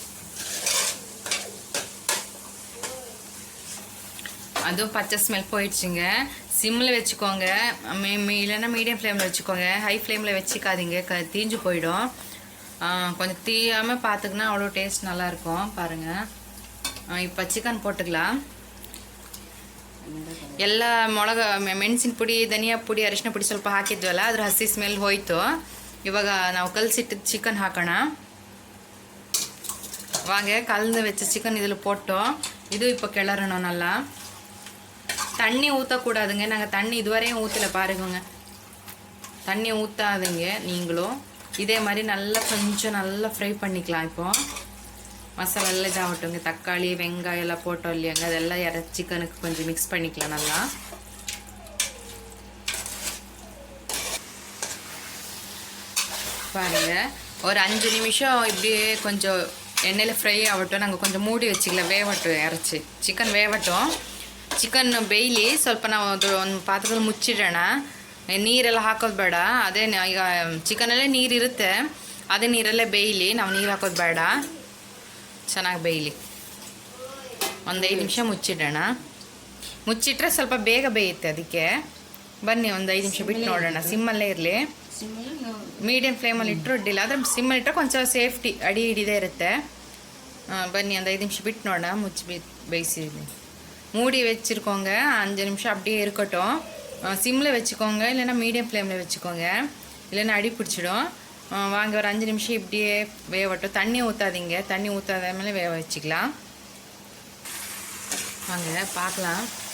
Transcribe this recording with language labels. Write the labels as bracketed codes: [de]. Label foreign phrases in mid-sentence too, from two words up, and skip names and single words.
[ta] அதுவும் பச்சை ஸ்மெல் போயிடுச்சுங்க. சிம்மில் வச்சுக்கோங்க, இல்லைன்னா மீடியம் ஃப்ளேமில் வச்சுக்கோங்க. ஹை ஃப்ளேமில் வச்சுக்காதீங்க, தீஞ்சு போயிடும். கொஞ்சம் தீயாமல் பார்த்துக்கினா அவ்வளோ டேஸ்ட் நல்லாயிருக்கும். பாருங்கள், இப்போ சிக்கன் போட்டுக்கலாம். [kn] ಎಲ್ಲ ಮೆಣಸಿನ ಪುಡಿ, ಧನಿಯಾ ಪುಡಿ, ಅರಿಶಿನ ಪುಡಿ ಸ್ವಲ್ಪ ಹಾಕಿದ್ವಲ್ಲ, ಅದ್ರ ಹಸಿ ಸ್ಮೆಲ್ ಹೋಯ್ತು. ಇವಾಗ ನಾವು ಕಲಸಿಟ್ಟಿದ್ದು ಚಿಕನ್ ಹಾಕೋಣ. [ta] வாங்க, கலந்து வச்ச சிக்கன் இதில் போட்டோம். இது இப்போ கிளறணும் நல்லா. தண்ணி ஊற்றக்கூடாதுங்க. நாங்கள் தண்ணி இதுவரையும் ஊற்றலை பாருங்க. தண்ணி ஊற்றாதீங்க நீங்களும். இதே மாதிரி நல்லா கொஞ்சம் நல்லா ஃப்ரை பண்ணிக்கலாம். இப்போ மசாலா எல்லாம் இதாகட்டுங்க. தக்காளி வெங்காயம் எல்லாம் போட்டோம் இல்லையாங்க, அதெல்லாம் சிக்கனுக்கு கொஞ்சம் மிக்ஸ் பண்ணிக்கலாம் நல்லா. பாருங்க, ஒரு 5 நிமிஷம் இப்படியே கொஞ்சம் எண்ணெயில் ஃப்ரை ஆகட்டும். நாங்கள் கொஞ்சம் மூடி வச்சுக்கலாம், வேகட்டும். இறச்சி ಚಿಕನ್ வேகட்டும். [kn] ಚಿಕನ್ ಬೇಯಲಿ ಸ್ವಲ್ಪ. ನಾವು ಒಂದು ಪಾತ್ರದಲ್ಲಿ ಮುಚ್ಚಿಡೋಣ. ನೀರೆಲ್ಲ ಹಾಕೋದು ಬೇಡ. ಅದೇ ಈಗ ಚಿಕನಲ್ಲೇ ನೀರಿರುತ್ತೆ, ಅದೇ ನೀರಲ್ಲೇ ಬೇಯಲಿ. ನಾವು ನೀರು ಹಾಕೋದು ಬೇಡ, ಚೆನ್ನಾಗಿ ಬೇಯಲಿ. ಒಂದು 5 ನಿಮಿಷ ಮುಚ್ಚಿಡೋಣ. ಮುಚ್ಚಿಟ್ರೆ ಸ್ವಲ್ಪ ಬೇಗ ಬೇಯುತ್ತೆ. ಅದಕ್ಕೆ ಬನ್ನಿ, ಒಂದು 5 ನಿಮಿಷ ಬಿಟ್ಟು ನೋಡೋಣ. ಸಿಮ್ಮಲ್ಲೇ ಇರಲಿ. ಮೀಡಿಯಂ ಫ್ಲೇಮಲ್ಲಿ ಇಟ್ಟರು ಅಡ್ಡಿಲ್ಲ, ಆದರೆ ಸಿಮ್ಮಲ್ಲಿ ಇಟ್ಟರೆ ಕೊಂಚ ಸೇಫ್ಟಿ, ಅಡಿ ಹಿಡಿದೇ ಇರುತ್ತೆ. ಬನ್ನಿ, ಒಂದು 5 ನಿಮಿಷ ಬಿಟ್ಟು ನೋಡೋಣ. ಮುಚ್ಚಿ ಬೇಯಿಸಿದ್ದೀನಿ. [ta] மூடி வச்சுருக்கோங்க. 5 நிமிஷம் அப்படியே இருக்கட்டும். சிம்மில் வச்சுக்கோங்க, இல்லைன்னா மீடியம் ஃப்ளேமில் வச்சுக்கோங்க, இல்லைன்னா அடி பிடிச்சிடும். வாங்க, ஒரு 5 நிமிஷம் இப்படியே வேகட்டும். தண்ணி ஊற்றாதீங்க, தண்ணி ஊற்றாத மேலே வேக வச்சுக்கலாம். வாங்க பார்க்கலாம்.